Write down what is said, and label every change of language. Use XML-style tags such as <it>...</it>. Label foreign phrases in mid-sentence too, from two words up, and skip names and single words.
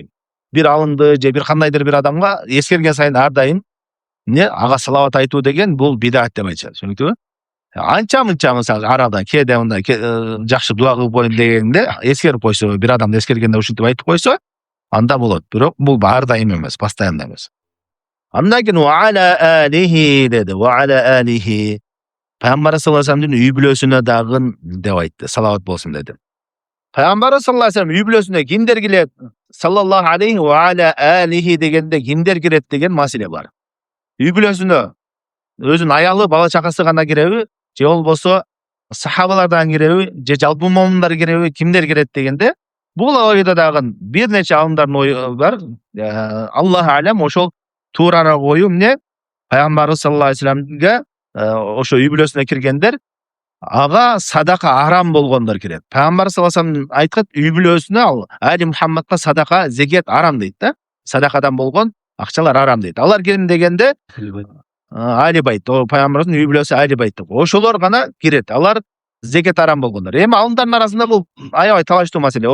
<ky>Бир алымды же бир кандайдыр бир адамга эскерген сайын ар дайым ага салават айтуу деген бул бидат деп айтышат. Түшүнүктүбү? Анча-мынча мисалы арада кээде мындай жакшы дуа кылып коеюн дегенде эскерип койсо, бир адамды эскергенде ушинтип айтып койсо, анда болот. Бирок бул ар дайым эмес, постоянно эмес. Андан кийин</ky> <ar>وعلى آله</ar> <ky>деди,</ky> <ar>وعلى آله.</ar> <ky>Пайгамбар</ky> <ar>صلى الله عليه وسلم</ar> <ky>үй бүлөсүнө дагы деп айтты, салават болсун деди. Пайгамбар</ky> <ar>صلى الله عليه وسلم</ar> <ky>үй бүлөсүнө кимдер кирет?</ky> <ar>صلى الله عليه وعلى آله</ar> <ky>дегенде кимдер кирет деген маселе бар. Үй бүлөсүнө өзүнүн аялы, бала чакасы гана киреби, же болбосо сахабалардан киреби, же жалпы момундар киреби, кимдер кирет дегенде, бул ойдо дагы бир нече алымдардын ою бар.</ky> <ar>الله أعلم,</ar> <ky>ошол туурараак ою эмне? Пайгамбарыбыз</ky> <ar>صلى الله عليه وسلم</ar> <ky>ошо үй бүлөсүнө киргендер, ага садака арам болгондор кирет. Пайгамбар</ky> <ar>صلى الله عليه وسلم</ar> <ky>айткат, үй бүлөсүнө</ky> <ar>آل محمد</ar> <ky>садака, зекет арам дейт да. Садакадан болгон акчалар арам дейт. Алар ким дегенде</ky> <ar>آل البيت,</ar> <ky>o пайгамбарыбыздын үй бүлөсү</ky> <ar>آل البيت</ar> <ky>деп. Ошолор гана кирет. Алар зекет арам болгондор. Эми алымдардын арасында бул аябай талаштуу маселе.</ky>